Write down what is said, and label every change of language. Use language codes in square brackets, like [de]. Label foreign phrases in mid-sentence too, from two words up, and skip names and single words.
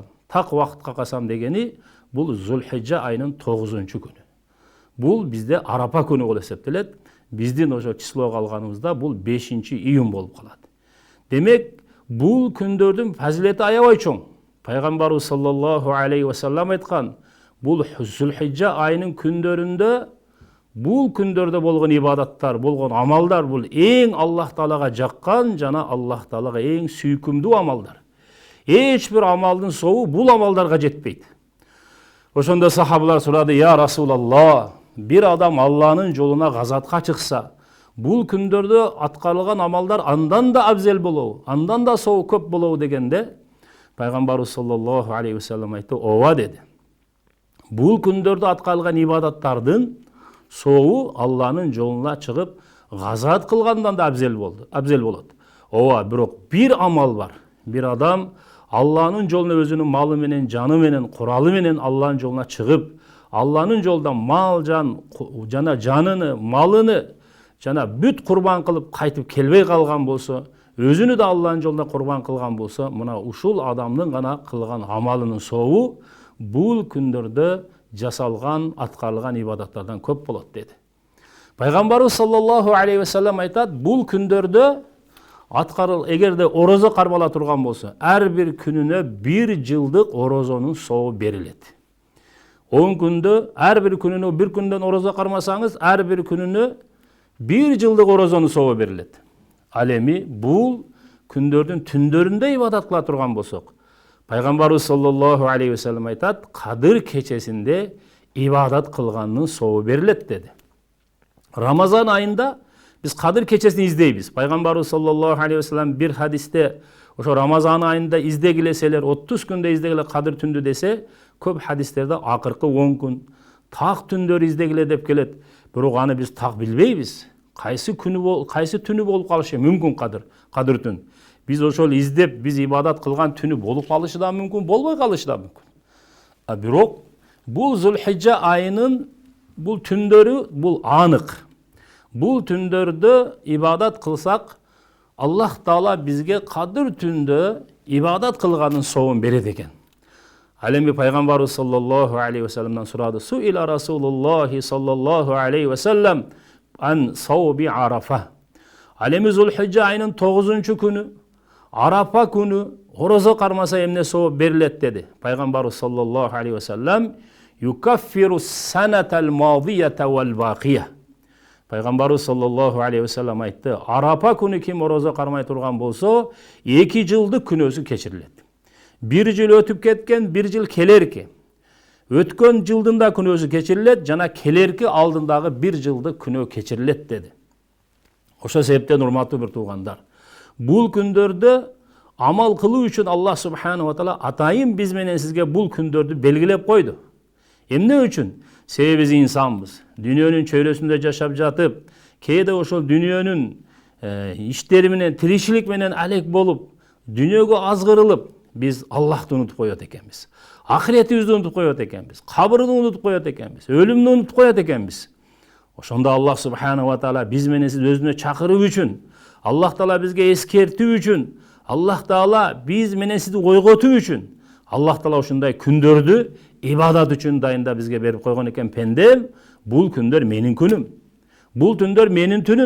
[ky] Так убакытка касам дегени бул Зүлхижжа айынын 9 күнү. Бул бизде Арапа күнү болуп эсептелет. Биздин ошо числого алганыбызда бул 5-июнь болуп калат. Демек бул күндөрдүн фазилети аябай чоң. Пайгамбарыбыз [ar] صلى الله عليه وسلم [ky] айткан, бул Зүлхижжа айынын күндөрүндө бул күндөрдө болгон ибадаттар, болгон амалдар бул эң Аллах Таалага жаккан жана Аллах Таалага эң сүйкүмдүү амалдар. Эч бир амалдын сообу бул амалдарга жетпейт. Ошондо сахабалар сурады: [ar] "يا رسول الله, [ky] бир адам Алланын жолуна газатка чыкса, бул күндөрдө аткарылган амалдар андан да абзел болобу, андан да сообу көп болобу?" дегенде Пайгамбарыбыз [ar] صلى الله عليه وسلم [ky] айтты: "Ооба" деди. Бул күндөрдө аткарылган ибадаттардын сообу Алланын жолуна чыгып газат кылгандан да абзел болот. Ооба, бирок бир амал бар. Бир адам Алланын жолуна өзүнүн малы менен, жаны менен, куралы менен Алланын жолуна чыгып, Алланын жолунда мал жана жаныны, малыны жана бүт курбан кылып кайтып келбей калган болсо, өзүнү да Алланын жолунда курбан кылган болсо, мына ушул адамдын гана кылган амалынын сообу бул күндөрдө жасалган, аткарылган ибадаттардан көп болот деди. Пайгамбарыбыз [ar] صلى الله عليه وسلم [ky] айтат: "Бул күндөрдө эгерде орозо кармала турган болсо, ар бир күнүнө 1 жылдык орозонун сообу берилет." 10 күндө ар бир күнүнө, бир күндөн орозо кармасаңыз, ар бир күнүнө 1 жылдык орозонун сообу берилет. Ал эми бул күндөрдүн түндөрүндө ибадат кыла турган болсок, Пайгамбарыбыз [ar] صلى الله عليه وسلم [ky] айтат: "Кадыр кечесинде ибадат кылгандын сообу берилет" деди. Рамазан айында биз Кадыр кечесин издейбиз. Пайгамбарыбыз [ar] صلى الله عليه وسلم [ky] бир хадисте ошо Рамазан айында издегилеселер, 30 күндө издегиле Кадыр түндү десе, көп хадистерде акыркы 10 күн, так түндөрү издегиле деп келет. Бирок аны биз так билбейбиз. Кайсы түнү болуп калышы мүмкүн Кадыр түн. Биз ошол издеп, биз ибадат кылган түнү болуп калышы да мүмкүн, болбой калышы да мүмкүн. Бирок бул Зүлхижжа айынын бул түндөрү бул анык. Бул түндөрдө ибадат кылсак, Аллах Таала бизге Кадыр түндө ибадат кылганын сообун берет экен. Ал эми Пайгамбарыбыз [ar] صلى الله عليه وسلم [ky] сурады: [ar] "سئل رسول الله صلى الله عليه وسلم عن صوم عرفة." [ky] Ал эми Зүлхижжа айынын 9 күнү, Арапа күнү орозо кармаса эмне сооб берилет деди. [ar] Пайгамбарыбыз صلى الله عليه وسلم: "يكفر السنة الماضية والباقية." [ky] Пайгамбарыбыз [ar] صلى الله عليه وسلم [ky] айтты: Арапа күнү ким орозо кармай турган болсо, 2 жылдык күнөөсү кечирилет. 1 жыл өтүп кеткен, 1 жыл келерки. Өткөн жылдын да күнөөсү кечирилет, жана келерки алдындагы 1 жылдык күнөө кечирилет деди. Ошо себептен урматтуу бир туугандар, бул күндөрдө амал кылуу үчүн Аллах [ar] سبحانه وتعالى [ky] атайын биз менен сизге бул күндөрдү белгилеп койду. Эмне үчүн? Себеби биз инсанбыз. Дүйнөнүн чөйрөсүндө жашап жатып, кээде ошол дүйнөнүн иштери менен, тиричилик менен алек болуп, дүйнөгө азгырылып, биз Аллахты унутуп коет экенбиз. Ахиретибизди унутуп коет экенбиз. Кабырды унутуп коет экенбиз. Өлүмдү унутуп коет экенбиз. Ошондо Аллах [ar] سبحانه وتعالى [ky] биз менен сиз өзүнө чакыруу үчүн, Аллах таала бизге эскертүү үчүн, Аллах таала биз менен сизди ойготуу үчүн, Аллах таала ушундай күндөрдү ибадат үчүн дайындап бизге берип койгон экен. Пендем, бул күндөр менин күнүм. Бул түндөр менин түнүм.